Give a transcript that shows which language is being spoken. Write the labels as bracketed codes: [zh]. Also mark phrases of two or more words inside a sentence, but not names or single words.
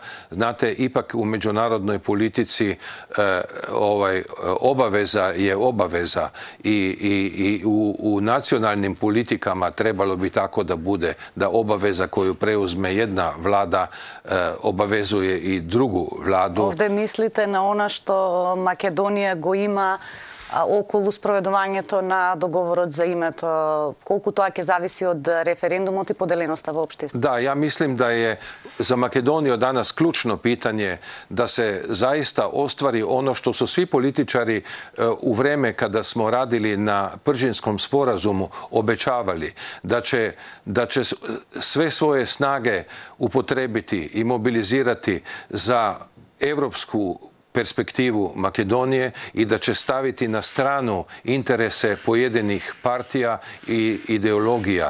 [sr] Znate, ipak u međunarodnoj politici obaveza je obaveza i u nacionalnim politikama trebalo bi tako da bude, da obaveza koju preuzme jedna vlada obavezuje i drugu vladu. Ovde mislite na ono što [mk] Македонија го има околу спроведувањето на договорот за името, колку тоа ќе зависи од референдумот и поделеноста во општеството? [sr] Da, ja mislim da je za Makedoniju danas ključno pitanje da se zaista ostvari ono što su svi političari u vreme kada smo radili na Pržinskom sporazumu obećavali, da će sve svoje snage upotrebiti i mobilizirati za evropsku perspektivu Makedonije i da će staviti na stranu interese pojedinih partija i ideologija.